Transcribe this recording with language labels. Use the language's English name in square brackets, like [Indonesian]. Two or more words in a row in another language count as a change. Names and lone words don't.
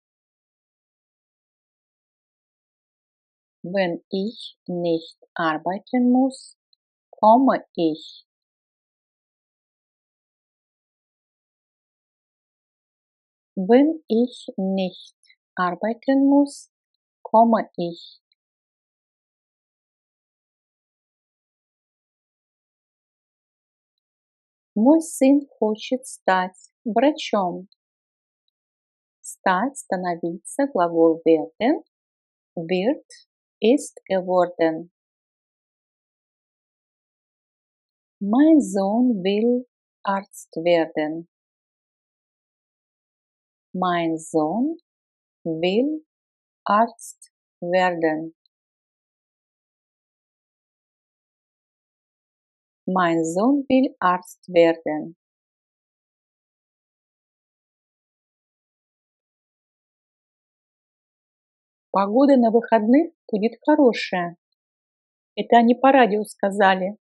[German] Wenn ich nicht arbeiten muss, komme ich. Wenn ich nicht arbeiten muss, komme ich. [Russian] Мой сын хочет стать врачом. Стать, становиться, глагол [German] werden, wird, ist geworden. Mein Sohn will Arzt werden. Mein Sohn will Arzt werden. Mein Sohn will Arzt werden. [Russian] Погода на выходных будет хорошая. Это они по радио сказали.